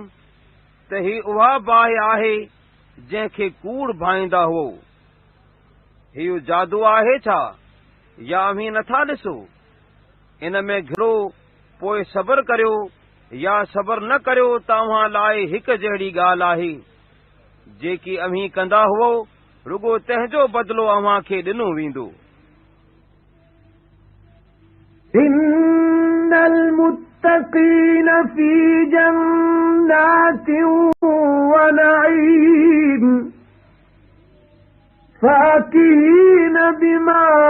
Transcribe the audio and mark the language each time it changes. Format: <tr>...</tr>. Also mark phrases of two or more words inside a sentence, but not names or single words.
<sd>त ही उहा बाहि आहे जंहिंखे कूड़ भाईंदा हुओ हीउ जादू आहे छा या अमीं नथा ॾिसो इन में घिरो पोइ सब्र करियो या सब्र न करियो तव्हां लाइ हिकु जहिड़ी ॻाल्हि आहे जेकी अमीं कंदा हुओ रुगो तंहिंजो बदिलो अव्हां खे ॾिनो वेंदो।</sd> <ar>إن المتقين في جنات ونعيم فاكهين بما</ar>